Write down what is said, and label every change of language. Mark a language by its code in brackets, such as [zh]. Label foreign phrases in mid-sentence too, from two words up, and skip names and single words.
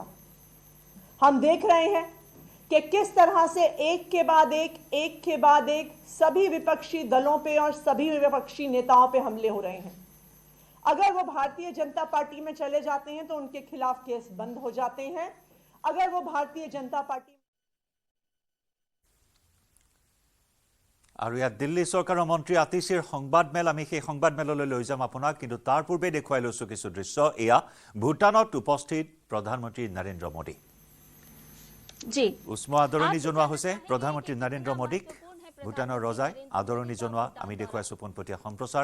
[hi] हम देख रहे हैं कि किस तरह से एक के बाद एक सभी विपक्षी दलों पे और सभी विपक्षी नेताओं पे हमले हो रहे हैं। अगर वो भारतीय जनता पार्टी में चले जाते हैं तो उनके खिलाफ केस बंद हो जाते हैं। अगर वो भारतीय जनता पार्टी [as] আৰু ইয়াত দিল্লী চৰকাৰৰ মন্ত্ৰী আতিশীৰ সংবাদমেল আমি সেই সংবাদমেললৈ লৈ যাম আপোনাক, কিন্তু তাৰ পূৰ্বে দেখুৱাই লৈছো কিছু দৃশ্য। এয়া ভূটানত উপস্থিত প্ৰধানমন্ত্ৰী নৰেন্দ্ৰ মোদী। জি উষ্ম আদৰণি জনোৱা হৈছে প্ৰধানমন্ত্ৰী নৰেন্দ্ৰ মোদীক। ভূটানৰ ৰজাই আদৰণি জনোৱা আমি দেখুৱাইছো পোনপটীয়া সম্প্ৰচাৰ।